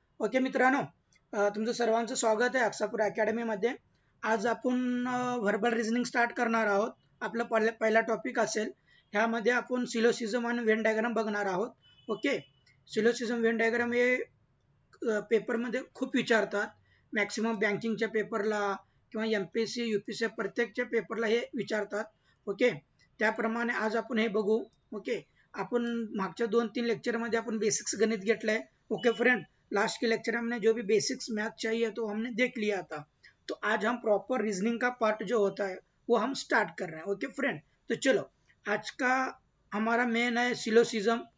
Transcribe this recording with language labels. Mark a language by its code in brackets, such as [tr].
[mr] Okay मित्रांनो, तुमचं सर्वांचं स्वागत आहे अक्सापूर अकॅडमीमध्ये. आज आपण व्हर्बल रिझनिंग स्टार्ट करणार आहोत. आपला पहिला टॉपिक असेल. ह्यामध्ये आपण सिलोसिझम आणि व्हेन डायग्राम बघणार आहोत. ओके, सिलोसिझम व्हेन डायग्राम हे पेपरमध्ये खूप विचारतात. मॅक्सिमम बँकिंगच्या पेपरला किंवा MPSC UPSC प्रत्येकच्या पेपरला हे विचारतात. ओके, त्याप्रमाणे आज आपण हे बघू. ओके, अपन मागच्या 2-3 लेक्चर में अपन बेसिक्स गणित घेतलंय. [hi] ओके फ्रेंड, लास्ट के लेक्चर में हमने जो भी बेसिक्स मैथ चाहिए तो हमने देख लिया था. तो आज हम प्रॉपर रीजनिंग का पार्ट जो होता है वो हम स्टार्ट कर रहे हैं. ओके फ्रेंड, तो चलो आज का हमारा मेन है सिलोसिज्म.